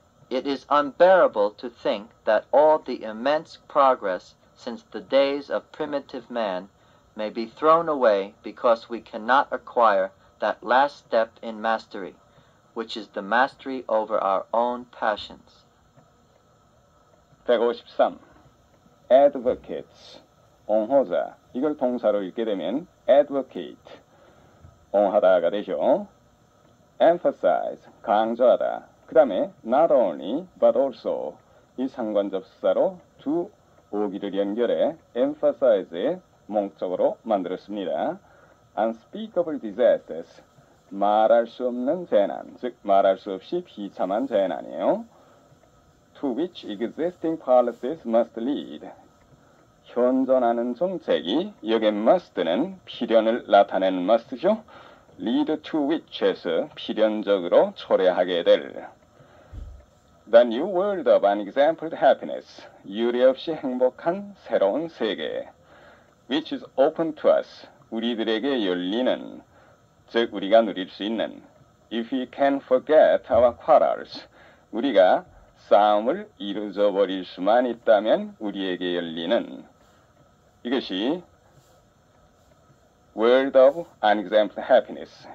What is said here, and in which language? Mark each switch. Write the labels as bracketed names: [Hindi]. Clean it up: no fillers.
[English] It is unbearable to think that all the immense progress since the days of primitive man may be thrown away because we cannot acquire that last step in mastery, which is the mastery over our own passions. 153. [Korean] advocates, 옹호자. 이걸 동사로 읽게 되면 advocate, 옹호하다가 되죠. emphasize, 강조하다. 그 다음에 [English] not only but also, [Korean] 이 상관접사로 두 오기를 연결해 emphasize의 목적으로 만들었습니다. [English] unspeakable disasters, [Korean] 말할 수 없는 재난, 즉 말할 수 없이 비참한 재난이에요. [English] to which existing policies must lead, [Korean] 현존하는 정책이 여기에 must는 필연을 나타내는 must죠. [English] lead to which [Korean] 에서 필연적으로 초래하게 될 [English] The new world of unexampled happiness, [Korean] 유례 없이 행복한 새로운 세계 [English] which is open to us, [Korean] 우리들에게 열리는, 즉 우리가 누릴 수 있는 [English] If we can forget our quarrels, [Korean] 우리가 싸움을 이루어져 버릴 수만 있다면 우리에게 열리는 이것이 [English] World of Unexampled Happiness.